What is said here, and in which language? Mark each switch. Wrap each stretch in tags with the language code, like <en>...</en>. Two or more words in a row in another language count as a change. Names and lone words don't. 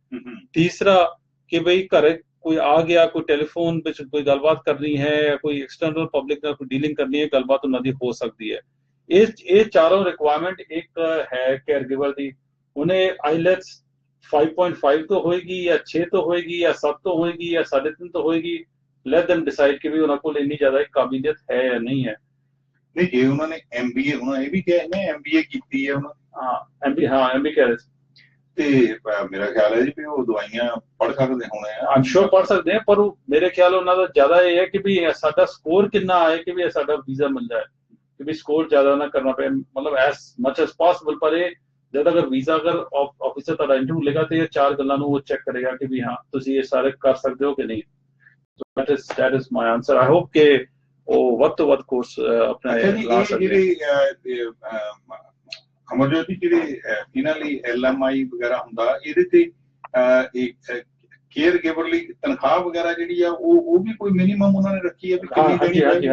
<pa>ਤੀਸਰਾ ਕਿ ਬਈ ਘਰ ਕੋਈ ਆ ਗਿਆ, ਕੋਈ ਟੈਲੀਫੋਨ ਵਿੱਚ ਕੋਈ ਗੱਲਬਾਤ ਕਰਨੀ ਹੈ ਜਾਂ ਕੋਈ ਐਕਸਟਰਨਲ ਪਬਲਿਕ ਨਾਲ ਕੋਈ ਡੀਲਿੰਗ ਕਰਨੀ ਹੈ, ਗੱਲਬਾਤ ਉਹਨਾਂ ਦੀ ਹੋ ਸਕਦੀ ਹੈ। ਇਹ ਚਾਰੋਂ ਰਿਕੁਆਇਰਮੈਂਟ ਇੱਕ ਹੈ</pa> <en>care giver</en> <pa>ਦੀ। ਉਹਨੇ ਆਈਲੈਟਸ 5.5 ਤੋਂ ਹੋਏਗੀ ਜਾਂ 6 ਤੋਂ ਹੋਏਗੀ ਜਾਂ 7 ਤੋਂ ਹੋਏਗੀ ਜਾਂ 3.5 ਤੋਂ ਹੋਏਗੀ।</pa> <en>let them decide</en> <pa>ਕਿ ਵੀ ਉਹਨਾਂ ਕੋਲ ਇੰਨੀ ਜ਼ਿਆਦਾ ਕਾਬਲੀਅਤ ਹੈ ਜਾਂ ਨਹੀਂ ਹੈ। ਨਹੀਂ ਜੇ ਉਹਨਾਂ ਨੇ MBA ਉਹਨਾਂ ਇਹ ਵੀ ਕਿਹਾ ਨਾ MBA ਕੀਤੀ ਹੈ ਉਹਨਾਂ। MBA ਕਹਿ ਰਹੇ ਸੀ ਤੇ ਮੇਰਾ ਖਿਆਲ ਹੈ ਜੀ ਵੀ ਉਹ ਦਵਾਈਆਂ ਪੜ੍ਹ ਸਕਦੇ ਹੋਣੇ ਆ। ਆਮ ਸ਼ੋਰ ਪੜ੍ਹ ਸਕਦੇ ਆ, ਪਰ ਮੇਰੇ ਖਿਆਲ ਉਹਨਾਂ ਦਾ ਜ਼ਿਆਦਾ ਇਹ ਹੈ ਕਿ ਵੀ ਸਾਡਾ ਸਕੋਰ ਕਿੰਨਾ ਆਏ ਕਿ ਵੀ ਸਾਡਾ ਵੀਜ਼ਾ ਮਿਲ ਜਾਏ, ਕਿ ਵੀ ਸਕੋਰ ਜ਼ਿਆਦਾ ਨਾ ਕਰਨਾ ਪਏ, ਮਤਲਬ</pa> <en>as much as possible.</en> <pa>ਪਰ ਇਹ ਜਦ ਅਗਰ ਵੀਜ਼ਾ ਅਗਰ ਆਫਿਸਰ ਤੁਹਾਡਾ ਇੰਟਰਵਿਊ ਲੇਗਾ ਤੇ ਇਹ 4 ਗੱਲਾਂ ਨੂੰ ਉਹ ਚੈੱਕ ਕਰੇਗਾ ਕਿ ਵੀ ਹਾਂ ਤੁਸੀਂ ਇਹ ਸਾਰੇ ਕਰ ਸਕਦੇ ਹੋ ਕਿ ਨਹੀਂ।</pa> <en>that is my answer. I hope</en> <pa>ਕਿ ਉਹ ਵੱਧ ਤੋਂ ਵੱਧ ਕੋਰਸ ਆਪਣਾ ਲਾ ਸਕਦੇ। ਅਮਰਜੋਤ ਜੀ ਜਿਹੜੇ ਇਹਨਾਂ ਲਈ LMI ਵਗੈਰਾ ਹੁੰਦਾ ਇਹਦੇ ਤੇ</pa> <en>care giver</en> <pa>ਲਈ ਤਨਖਾਹ ਵਗੈਰਾ ਜਿਹੜੀ ਆ ਉਹ ਵੀ ਕੋਈ ਮਿਨੀਮਮ ਉਹਨਾਂ ਨੇ ਰੱਖੀ ਹੈ ਵੀ ਕਿੰਨੀ ਦੇਣੀ?</pa>